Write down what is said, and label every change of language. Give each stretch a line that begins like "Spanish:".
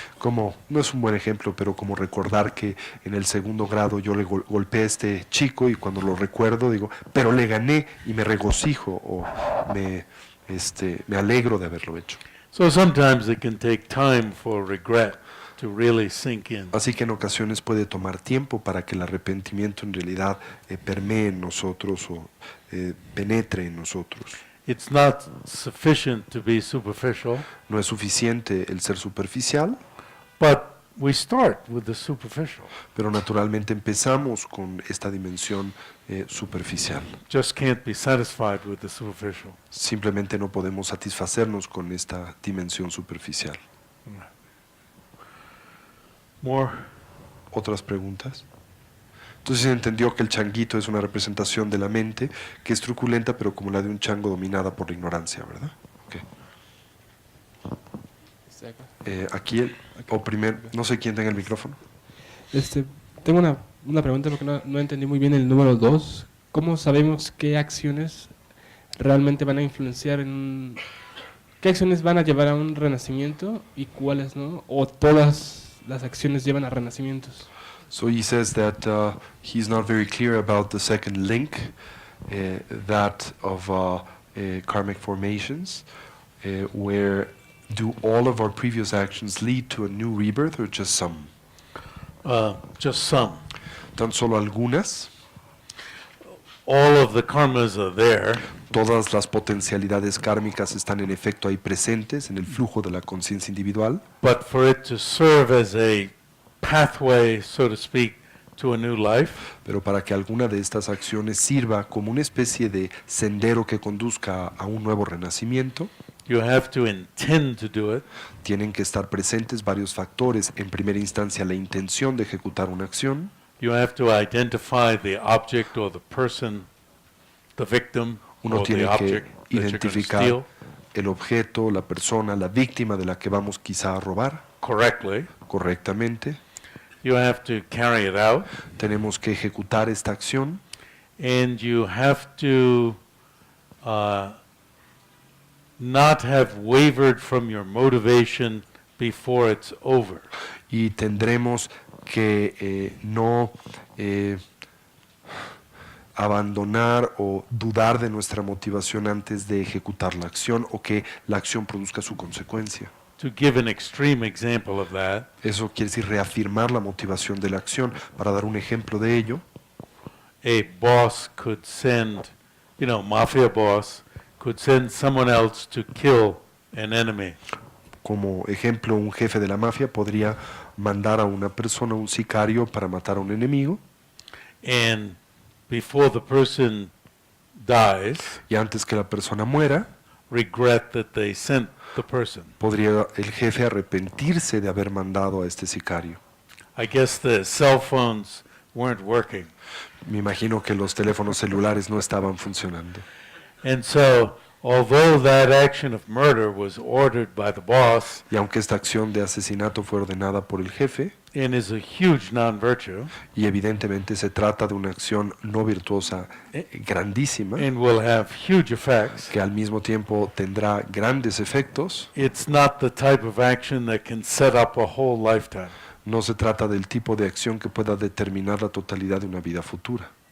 Spanish: Como, no es un buen ejemplo, pero como recordar que en el segundo grado yo le golpeé a este chico y cuando lo recuerdo digo, pero le gané y me regocijo o me alegro de haberlo hecho.
English: So sometimes it can take time for regret to really sink in.
Spanish: Así que en ocasiones puede tomar tiempo para que el arrepentimiento en realidad permee en nosotros o penetre en nosotros.
English: It's not sufficient to be superficial,
Spanish: No es suficiente el ser superficial,
English: but we start with the superficial.
Spanish: pero naturalmente empezamos con esta dimensión superficial.
English: Just can't be satisfied with the superficial.
Spanish: Simplemente no podemos satisfacernos con esta dimensión superficial.
English: More?
Spanish: ¿Otras preguntas? Entonces se entendió que el changuito es una representación de la mente que es truculenta, pero como la de un chango dominada por la ignorancia, ¿verdad? Okay. Aquí, no sé quién tenga el micrófono. Tengo una pregunta porque no entendí muy bien el número 2. ¿Cómo sabemos qué acciones realmente van a influenciar qué acciones van a llevar a un renacimiento y cuáles no? ¿O todas las acciones llevan a renacimientos?
English: So he says that he's not very clear about the second link, that of karmic formations, where do all of our previous actions lead to a new rebirth or just some? Just some.
Spanish: ¿Tan solo algunas?
English: All of the karmas are there,
Spanish: Todas las potencialidades kármicas están en efecto ahí presentes en el flujo de la conciencia individual,
English: but for it to serve as a pathway, so to speak, to a new life,
Spanish: pero para que alguna de estas acciones sirva como una especie de sendero que conduzca a un nuevo renacimiento,
English: you have to intend to do it.
Spanish: tienen que estar presentes varios factores. En primera instancia, la intención de ejecutar una acción.
English: You have to identify the object or the person, the victim,
Spanish: Uno
English: or the
Spanish: tiene que
English: object that you're going to
Spanish: identificar
English: steal
Spanish: el objeto, la persona, la víctima de la que vamos quizá a robar
English: correctly.
Spanish: correctamente.
English: You have to carry it out,
Spanish: Tenemos que ejecutar esta acción
English: and you have to not have wavered from your motivation before it's over.
Spanish: y tendremos que no abandonar o dudar de nuestra motivación antes de ejecutar la acción o que la acción produzca su consecuencia.
English: To give an extreme example of that,
Spanish: Eso quiere decir reafirmar la motivación de la acción. Para dar un ejemplo de ello,
English: a boss could send, mafia boss could send someone else to kill an enemy.
Spanish: como ejemplo, un jefe de la mafia podría mandar a una persona, un sicario, para matar a un enemigo,
English: And before the person dies,
Spanish: y antes que la persona muera,
English: regret that they sent the person.
Spanish: podría el jefe arrepentirse de haber mandado a este sicario.
English: I guess the cell phones weren't working.
Spanish: Me imagino que los teléfonos celulares no estaban funcionando.
English: And so although that action of murder was ordered by the boss
Spanish: Y aunque esta acción de asesinato fue ordenada por el jefe,
English: and is a huge non-virtue
Spanish: y evidentemente se trata de una acción no virtuosa grandísima,
English: and will have huge effects,
Spanish: que al mismo tiempo tendrá grandes efectos,
English: it's not the type of action that can set up a whole lifetime.
Spanish: no se trata del tipo de acción que pueda determinar la totalidad de una vida futura.